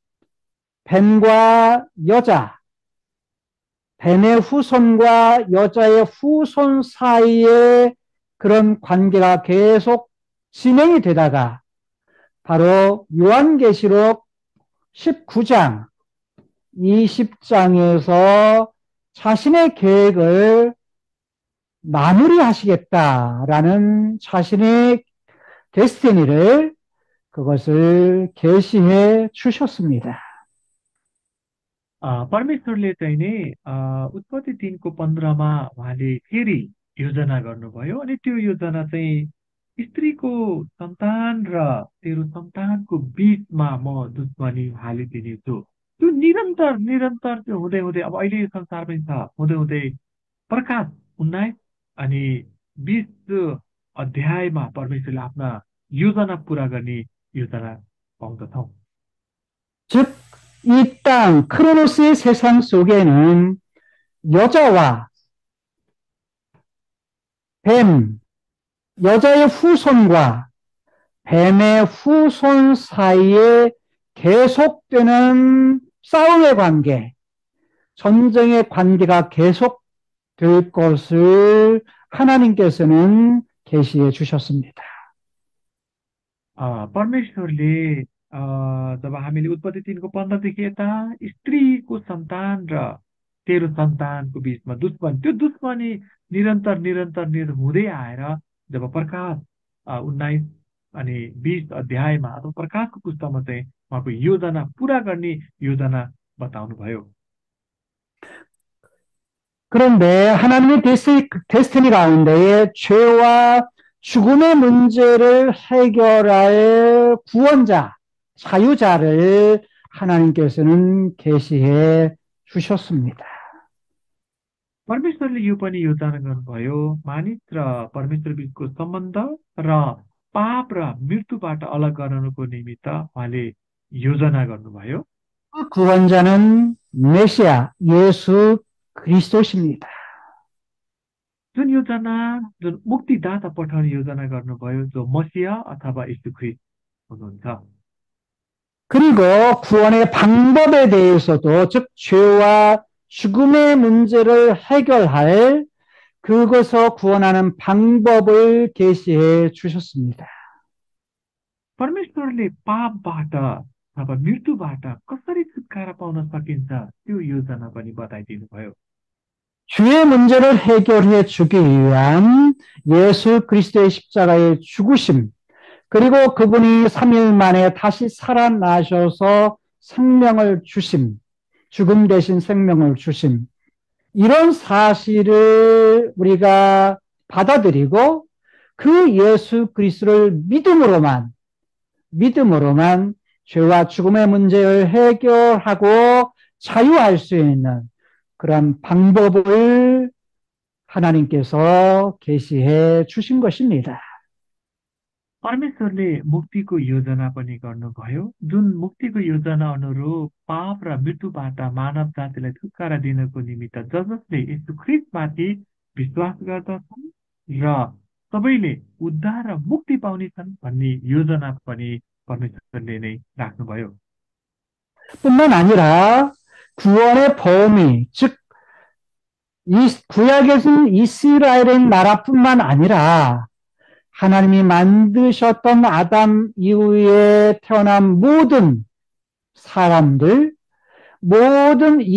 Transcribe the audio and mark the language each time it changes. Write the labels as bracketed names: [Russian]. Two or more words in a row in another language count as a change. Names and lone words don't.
[Korean] 뱀과 여자, 뱀의 후손과 여자의 후손 사이에 그런 관계가 계속 진행이 되다가 바로 요한계시록 19장, 20장에서 자신의 계획을 마무리하시겠다라는 자신의 데스티니를 그것을 계시해 주셨습니다. [Nepali] परमेश्वरले चाहिँ नि उत्पत्ति 3:15मा उहाँले फेरि योजना गर्नुभयो अनि त्यो योजना चाहिँ स्त्रीको सन्तान र तेरो सन्तानको बीचमा म दुश्मनी हालिदिनेछु। त्यो निरन्तर निरन्तर त्यो हुँदै हुँदै अब अहिले यो संसार पनि छ, हुँदै हुँदै प्रकाश 19 अनि 20 अध्यायमा परमेश्वरले आफ्ना योजना पुरा गर्ने योजना पाउँदछौँ। [Korean] 즉, 이 땅, 크로노스의 세상 속에는 여자와 뱀, 여자의 후손과 뱀의 후손 사이에 계속되는 싸움의 관계, 전쟁의 관계가 계속될 것을 하나님께서는 계시해 주셨습니다. [Nepali] परमेश्वरले जब हामीले उत्पत्ति 3:15देखि यता स्त्रीको सन्तान र तेरो सन्तानको बीचमा दुश्मनी, त्यो दुश्मनी निरन्तर निरन्तर हुँदै आएर जब प्रकाश 19 अनि 20 अध्यायमा अथवा प्रकाशको पुस्तकमा चाहिँ उहाँको योजना पुरा गर्ने योजना बताउनुभयो। [Korean] 그런데 하나님의 데스티니 가운데에 죄와 죽음의 문제를 해결할 구원자, 자유자를 하나님께서는 계시해 주셨습니다. [Nepali] परमेश्वरले यो पनि योजना गर्नुभयो, मानिस र परमेश्वर बीचको सम्बन्ध र पाप र मृत्युबाट अलग गराउनको निमित्त उहाँले योजना गर्नुभयो। [Korean] 그 구원자는 메시아 예수 그리스도십니다. [Nepali] जुन योजना, जुन मुक्तिदाता पठाउने योजना गर्नुभयो, जो मसिह अथवा यीशु ख्रीष्ट हुनुहुन्छ। [Korean] 그리고 구원의 방법에 대해서도 즉 죄와 죽음의 문제를 해결할 그것을 구원하는 방법을 계시해 주셨습니다. [Nepali] परमेश्वरले पापबाट अथवा मृत्युबाट कसरी छुटकारा पाउन सकिन्छ त्यो योजना पनि बताइदिनु भयो। [Korean] 죄의 문제를 해결해 주기 위한 예수 그리스도의 십자가의 죽으심, 그리고 그분이 3일 만에 다시 살아나셔서 생명을 주심, 죽음 대신 생명을 주심. 이런 사실을 우리가 받아들이고 그 예수 그리스도를 믿음으로만 죄와 죽음의 문제를 해결하고 자유할 수 있는 그런 방법을 하나님께서 계시해 주신 것입니다. [Nepali] परमेश्वरले मुक्तिको योजना पनि गर्नुभयो, जुन मुक्तिको योजना अनुरूप पाप र मृत्युबाट मानव जातिलाई छुटकारा दिनको निमित्त जसले यीशु ख्रीष्टमाथि विश्वास गर्दछन् र सबैले उद्धार र मुक्ति पाउनेछन् भन्ने योजना पनि परमेश्वरले नै राख्नुभयो। [Korean] 뿐만 아니라 구원의 범위, 즉 구약에서는 이스라엘의 나라뿐만 아니라 하나님이 만드셨던 아담 이후에 태어난 모든 사람들, 모든